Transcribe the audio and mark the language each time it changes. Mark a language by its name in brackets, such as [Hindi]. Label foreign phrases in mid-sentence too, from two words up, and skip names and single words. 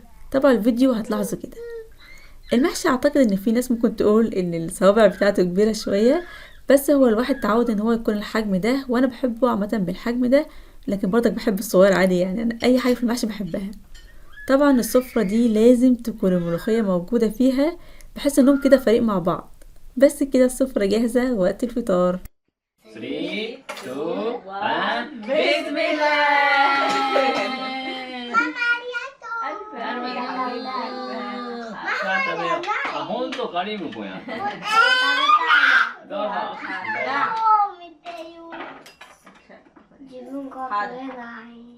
[Arabic] طبعا الفيديو هتلاحظوا كده. المحشي اعتقد ان في ناس ممكن تقول ان الصوابع بتاعته كبيره شويه، بس هو الواحد تعود ان هو يكون الحجم ده وانا بحبه عامه بالحجم ده، لكن برضك بحب الصغير عادي. يعني أنا اي حاجه في المحشي بحبها. طبعا السفره دي لازم تكون الملوخيه موجوده فيها بحيث انهم كده فريق مع بعض. بس كده السفره جاهزه وقت الفطار. 3 2 1 بسم الله. [Japanese] あ、本当カリーム君や。どうぞ。見てよ。自分が取れない。